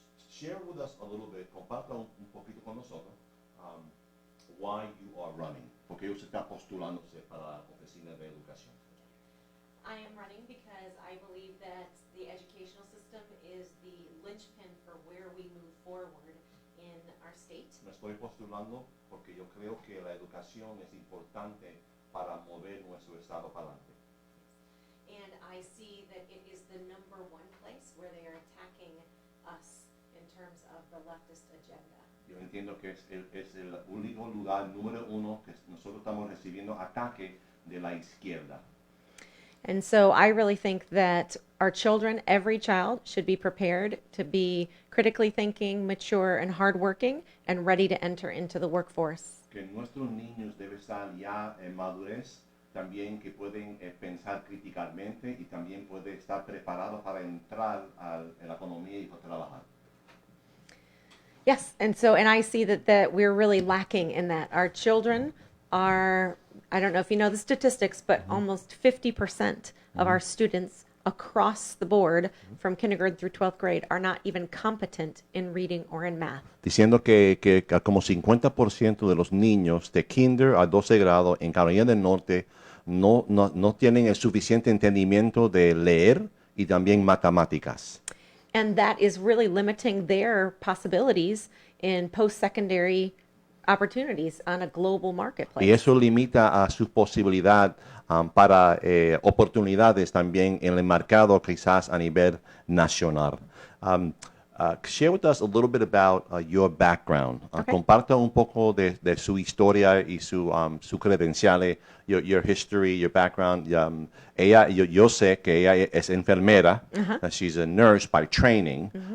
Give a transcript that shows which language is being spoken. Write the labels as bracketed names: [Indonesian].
[English] Share with us a little bit, [Spanish] comparta un poquito con nosotros [English] why you are running, [Spanish] porque usted está postulándose para la oficina de educación. [English] I am running because I believe that the educational system is the linchpin for where we move forward in our state. [Spanish] Me estoy postulando porque yo creo que la educación es importante para mover nuestro estado para adelante. [English] And I see that it is the number one place where they are attacking us in terms of the leftist agenda. [Spanish] Yo entiendo que es el único lugar número uno que nosotros estamos recibiendo ataque de la izquierda. [English] And so I really think that our children, every child, should be prepared to be critically thinking, mature, and hardworking, and ready to enter into the workforce. [Spanish] Que nuestros niños deben estar ya en madurez, también que pueden pensar críticamente y también pueden estar preparados para entrar en la economía y para trabajar. [English] Yes, and I see that we're really lacking in that. Our children are, I don't know if you know the statistics, but almost 50% of our students across the board from kindergarten through 12th grade are not even competent in reading or in math. [Spanish] Diciendo que como 50% de los niños de kinder a 12 grado en Carolina del Norte no tienen el suficiente entendimiento de leer y también matemáticas. [English] And that is really limiting their possibilities in post-secondary opportunities on a global marketplace. [Spanish] Y eso limita a su posibilidad para oportunidades también en el mercado quizás a nivel nacional. [English] Share with us a little bit about your background. Okay. [Spanish] Comparta un poco de su historia y su credenciales, [English] your history, your background. [Spanish] Yo sé que ella es enfermera. [English] She's a nurse by training.